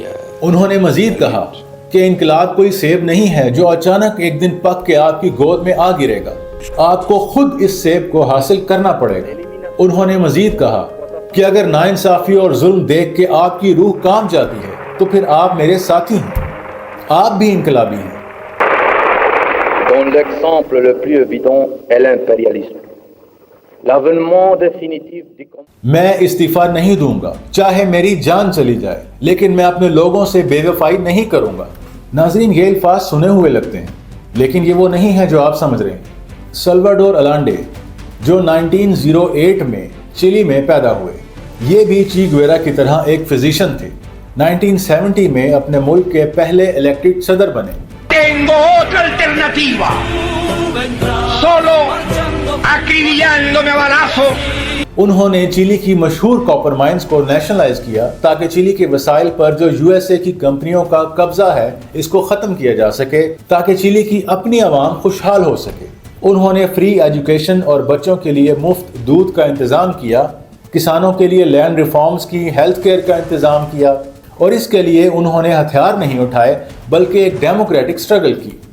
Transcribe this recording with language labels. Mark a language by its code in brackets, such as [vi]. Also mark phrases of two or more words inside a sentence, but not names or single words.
[ur] انہوں نے مزید کہا کہ انقلاب کوئی سیب نہیں ہے جو اچانک ایک دن پک کے آپ کی گود میں آ گرے گا، آپ کو خود اس سیب کو حاصل کرنا پڑے گا۔ انہوں نے مزید کہا کہ اگر ناانصافی اور ظلم دیکھ کے آپ کی روح کانپ جاتی ہے تو پھر آپ میرے ساتھی ہیں، آپ بھی انقلابی ہیں۔ [fr] Dont l'exemple le plus évident est l'impérialisme. L'avènement définitif du [ur] میں استعفیٰ نہیں دوں گا چاہے میری جان چلی جائے، لیکن میں اپنے لوگوں سے بے وفائی نہیں کروں گا۔ ناظرین، یہ الفاظ سنے ہوئے لگتے ہیں لیکن یہ وہ نہیں ہے جو آپ سمجھ رہے ہیں۔ سلواڈور الانڈے جو 1908 میں چلی میں پیدا ہوئے، یہ بھی چی گویرا کی طرح ایک فزیشین تھے۔ 1970 میں اپنے ملک کے پہلے الیکٹڈ صدر بنے۔ [es] Tengo otra alternativa. Solo acribillándome a balazos. [ur] انہوں نے چلی کی مشہور [en] copper mines [ur] کو نیشنلائز کیا تاکہ چلی کے وسائل پر جو USA کی کمپنیوں کا قبضہ ہے اس کو ختم کیا جا سکے تاکہ چلی کی اپنی عوام خوشحال ہو سکے۔ انہوں نے [en] free education [ur] اور بچوں کے لیے مفت دودھ کا انتظام کیا، کسانوں کے لیے [en] land reforms [ur] کی، [en] health care [ur] کا انتظام کیا، اور اس کے لیے انہوں نے ہتھیار نہیں اٹھائے بلکہ ایک [en] democratic struggle [ur] کی۔